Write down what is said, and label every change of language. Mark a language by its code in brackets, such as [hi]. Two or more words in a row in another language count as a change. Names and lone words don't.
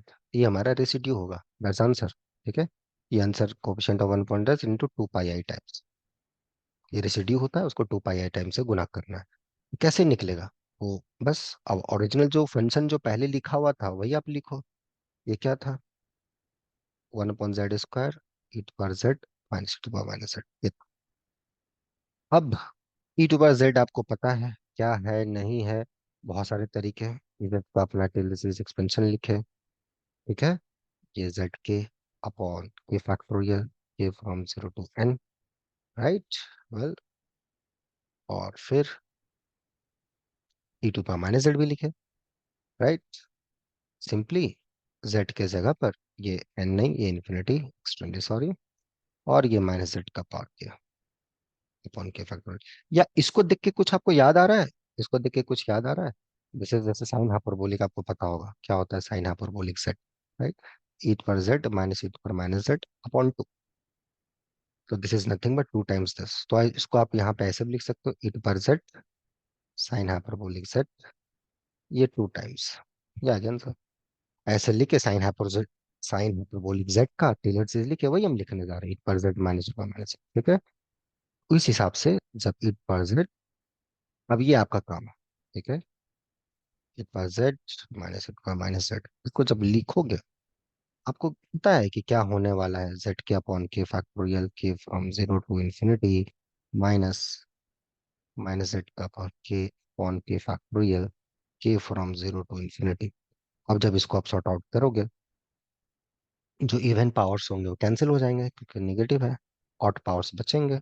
[hi] ये हमारा रेसिड्यू होगा, [en] that's answer. [hi] ठीक है, ये [en] answer coefficient of 1/z into 2πi times, [hi] ये रेसिड्यू होता है, उसको 2πi टाइम्स से गुना करना है। कैसे निकलेगा वो? बस अब ओरिजिनल जो फंक्शन जो पहले लिखा हुआ था वही आप लिखो। ये क्या था? 1/z², e⁻z -e⁻z। अब e⁻z आपको पता है क्या है नहीं है, बहुत सारे तरीके हैं। इधर तो अपना [en] Taylor series expansion [hi] लिखे, ठीक है, ये z के अपॉन के फैक्टोरियल के [en] from 0 to n, [hi] राइट। वेल, और फिर e⁻z भी लिखे, राइट। सिंपली z के जगह पर ये n नहीं, ये [en] infinity extended, sorry, [hi] और ये -z का पावर किया अपॉन के फैक्टोरियल। या इसको देख के कुछ आपको याद आ रहा है? इसको देख के कुछ याद आ रहा है? जैसे जैसे [en] sine hyperbolic [hi] आपको पता होगा क्या होता है, [en] sine hyperbolic set, right. [hi] e⁻z -e⁻z अपॉन 2। [en] तो this is nothing but 2 times this. [hi] तो इसको आप यहाँ पे ऐसे भी लिख सकते हो, e⁻z [en] sine hyperbolic set, [hi] ये 2 टाइम्स। ये आ गया आंसर। ऐसे लिखे [en] sine hyperbolic, sine hyperbolic z [hi] का [en] Taylor series [hi] लिखे, वही हम लिखने जा रहे हैं, e⁻z -e⁻z, ठीक है। उस हिसाब से जब e⁻z, अब ये आपका काम है, ठीक है, e⁻z -e⁻z, इसको जब लिखोगे आपको पता है कि क्या होने वाला है, z के अपॉन के फैक्टोरियल के [en] from 0 to ∞, minus minus z [hi] का अपॉन के अपॉन के फैक्टोरियल के फ्रॉम 0 to ∞। अब जब इसको आप [en] sort out [hi] करोगे, जो [en] even powers [hi] होंगे वो कैंसिल हो जाएंगे क्योंकि निगेटिव है, [en] odd powers [hi] बचेंगे।